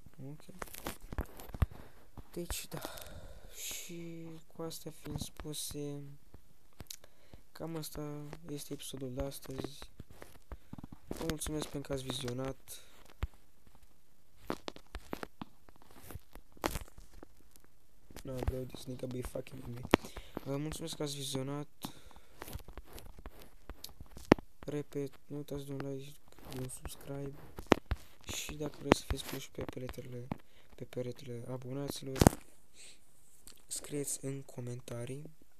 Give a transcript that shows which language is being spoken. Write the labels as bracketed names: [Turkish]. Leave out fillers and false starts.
[Romanian] Ok. Deci, da. Și cu astea fiind spuse, cam asta este episodul de astăzi. Vă mulțumesc pentru că ați vizionat. [English] No, bro, this nigga be fucking with me. [Romanian] Vă mulțumesc că ați vizionat. Repet, nu uitați de un like, de un subscribe. Și dacă vreți să fiți puși pe peretele abonaților, scrieți în comentarii.